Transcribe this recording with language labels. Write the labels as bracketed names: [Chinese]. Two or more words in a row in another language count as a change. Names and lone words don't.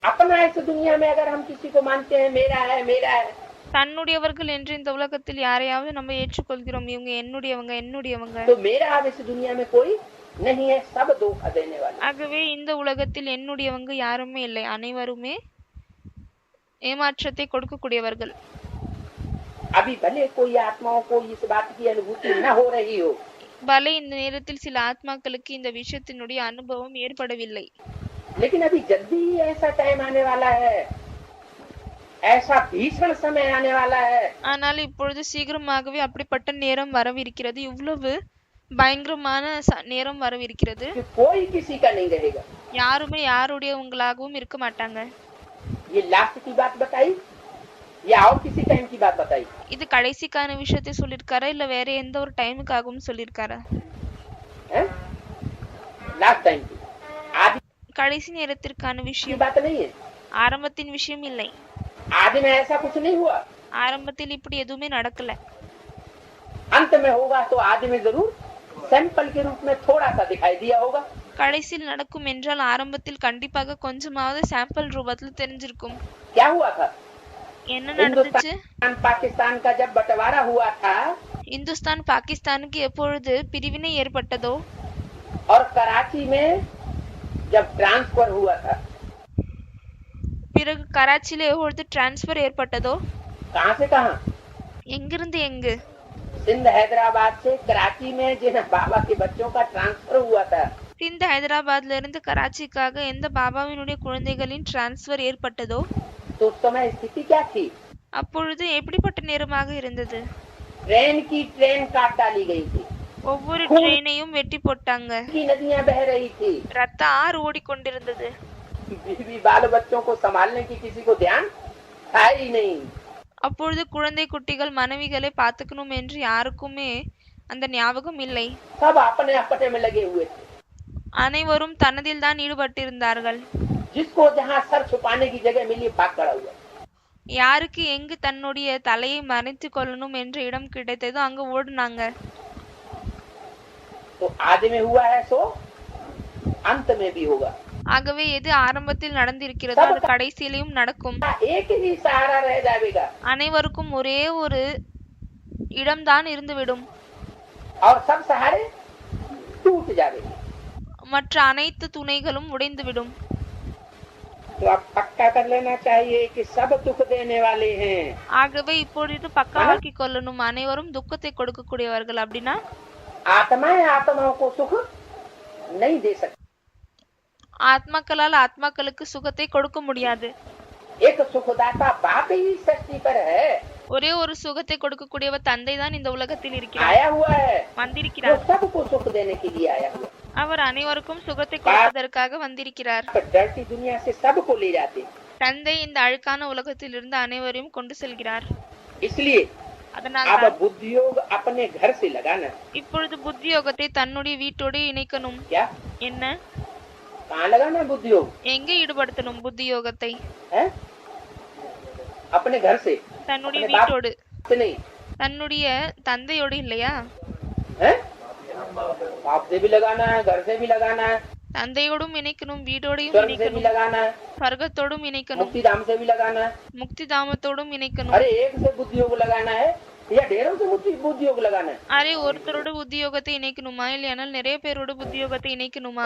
[Hindi] अपना इस दुनिया में अगर हम किसी को मानते हैं मेरा है [Tamil] தன்னுடையவர்கள் என்று இந்த உலகத்தில் யாரையாவது நம்ம ஏற்றுக்கொள்கிறோம், இவங்க என்னுடையவங்க என்னுடையவங்க. [Hindi] तो मेरा अब इस दुनिया में कोई नहीं है, सब धोखा देने वाले। [Tamil] ஆகவே இந்த உலகத்தில் என்னுடையவங்க யாருமே இல்லை, அனைவருமே ஏமாற்றத்தை கொடுக்கக்கூடியவர்கள். [Hindi] अभी भले कोई आत्माओं को इस बात की अनुभूति न हो रही हो, [Tamil] பலே இந்த நேரத்தில் சில ஆத்மாக்களுக்கு இந்த விஷயத்தினுடைய அனுபவம் ஏற்படவில்லை. [Hindi] लेकिन अभी जल्दी ही ऐसा टाइम आने वाला है, ऐसा भीषण समय आने वाला है। [Tamil] ஆனால் இப்பொழுது சீக்கிரமாகவே அப்படிப்பட்ட நேரம் வரவிருக்கிறது, இவ்வளவு பயங்கரமான நேரம் வரவிருக்கிறது. [Hindi] कि कोई किसी का नहीं रहेगा, [Tamil] யாருமே யாருடையவங்களாகவும் இருக்க மாட்டாங்க. [Hindi] ये लास्ट की बात बताई या और किसी टाइम की बात बताई? [Tamil] இது கடைசிக்கான விஷயத்தை சொல்லிருக்காரா இல்ல வேற எந்த ஒரு டைமுக்காகவும் சொல்லிருக்காரா? [English] last time [Hindi] की आदि [Tamil] கடைசி நேரத்திற்கான [Hindi] की [Tamil] விஷயம், [Hindi] बात नहीं है। [Tamil] ஆரம்பத்தின் விஷயம் இல்லை. [Hindi] आदि में ऐसा कुछ नहीं हुआ, [Tamil] ஆரம்பத்தில் இப்படி எதுவுமே நடக்கல. [Hindi] अंत में होगा तो आदि में जरूर सैंपल के रूप में थोड़ा सा दिखाई दिया होगा। [Tamil] கடைசியில் நடக்கும் என்றால் ஆரம்பத்தில் கண்டிப்பாக கொஞ்சமாவது சாம்பிள் ரூபத்தில் தெரிஞ்சிருக்கும். [Hindi] क्या हुआ था? [Tamil] என்ன நடந்துச்சு? [Hindi] पाकिस्तान का जब बंटवारा हुआ था [Tamil] இந்துஸ்தான் பாகிஸ்தானுக்கு எப்பொழுது பிரிவினை ஏற்பட்டதோ, [Hindi] और कराची में जब ट्रांसफर हुआ था, [Tamil] பிறகு கராச்சியில எப்பொழுது டிரான்ஸ்பர் ஏற்பட்டதோ, [Hindi] कहां से कहां? [Tamil] எங்கிருந்து எங்கு? [Hindi] सिंध हैदराबाद से कराची में जिन बाबा के बच्चों का ट्रांसफर हुआ था, [Tamil] சிந்த் ஹைதராபாத்ல இருந்து கராச்சிக்காக எந்த பாபாவினுடைய குழந்தைகளின் டிரான்ஸ்பர் ஏற்பட்டதோ, [Hindi] तो उस समय स्थिति क्या थी? [Tamil] அப்பொழுது எப்படிப்பட்ட நேரமாக இருந்தது? [Hindi] ट्रेन की ट्रेन काट डाली गई थी, [Tamil] ஒவ்வொரு ட்ரெயினையும் வெட்டி போட்டாங்க, [Hindi] की नदियां बह रही थी, [Tamil] ரத்த ஆறு ஓடிக்கொண்டிருந்தது. [Hindi] बीवी बाल बच्चों को संभालने की किसी को ध्यान था ही नहीं। [Tamil] அப்பொழுது குழந்தை குட்டிகள் மனைவிகளை பார்த்துக்கணும் என்று யாருக்குமே அந்த ஞாபகம் இல்லை. [Hindi] सब अपने अपने में लगे हुए थे, [Tamil] அனைவரும் தனதில் தான் ஈடுபட்டிருந்தார்கள். [Hindi] जिसको जहाँ सर छुपाने की जगह मिली भाग खड़ा हुआ। [Tamil] யாருக்கு எங்கு தன்னுடைய தலையை மறைத்து கொள்ளணும் என்ற இடம் கிடைத்ததோ அங்க ஓடுனாங்க. [Hindi] तो आदि में हुआ है सो अंत में भी होगा। [Tamil] ஆகவே எது ஆரம்பத்தில் நடந்திருக்கிறதோ அது கடைசியிலும் நடக்கும். [Hindi] एक ही सहारा रह जाएगा, [Tamil] அனைவருக்கும் ஒரே ஒரு இடம்தான் இருந்துவிடும், [Hindi] और सब सहारे टूट जाएंगे। [Tamil] மற்ற அனைத்து துணைகளும் உடைந்துவிடும். [Hindi] तो अब पक्का कर लेना चाहिए कि सब दुख देने वाले हैं। [Tamil] ஆகவே இப்பொழுது பக்காவாக்கி கொள்ளணும், அனைவரும் துக்கத்தை கொடுக்கக்கூடியவர்கள். அப்படின்னா [Hindi] आत्माएं आत्माओं को सुख नहीं दे सकती, [Tamil] ஆத்மாக்களால் ஆத்மாக்களுக்கு சுகத்தை கொடுக்க முடியாது. [Hindi] एक सुखदाता बाप ही सृष्टि पर है, [Tamil] ஒரே ஒரு சுகத்தை கொடுக்கக்கூடியவர் தந்தை தான் இந்த உலகத்தில் இருக்கிறார், [Hindi] आया हुआ है, वो [Tamil] வந்திருக்கிறார். [Hindi] सबको सुख देने के लिए आया हुआ है। [Tamil] அவர் அனைவருக்கும் சுகத்தை கொடுப்பதற்காக வந்திருக்கிறார். [Hindi] डरती दुनिया से सबको ले जाते, [Tamil] தந்தை இந்த அழுக்கான உலகத்திலிருந்து அனைவரையும் கொண்டு செல்கிறார். [Hindi] इसलिए [Tamil] அதனால் [Hindi] अब बुद्धि योग अपने घर से लगाना। [Tamil] இப்பொழுது புத்தி யோகத்தை தன்னுடைய வீட்டோடு இணைக்கணும். [Hindi] क्या [Tamil] என்ன? [Hindi] कहाँ लगाना बुद्धि योग? [Tamil] எங்கே ஈடுபடுத்தணும் புத்தி யோகத்தை? [Hindi] है अपने घर से, [Tamil] தன்னுடைய [Hindi] अपने बाप [Tamil] வீட்டோடு, [Hindi] से नहीं [Tamil] தன்னுடைய தந்தையோடு இல்லையா? [Hindi] है, बाप से भी लगाना है, घर से भी लगाना है, [Tamil] தந்தையோடும் இணைக்கணும், வீடோடையும் [Hindi] स्वर्ग से भी [Tamil] இணைக்கணும், [Hindi] लगाना है, [Tamil] ஸ்வர்கத்தோடும் இணைக்கணும், [Hindi] मुक्ति धाम से भी लगाना है। [Tamil] முக்தி தாமத்தோடும் இணைக்கணும். [Hindi] अरे एक से बुद्धि योग लगाना है या ढेरों से बुद्धि योग लगाना है? [Tamil] அரே ஒருத்தரோட புத்தி யோகத்தை இணைக்கணுமா இல்லையானால் நிறைய பேரோட புத்தி யோகத்தை இணைக்கணுமா?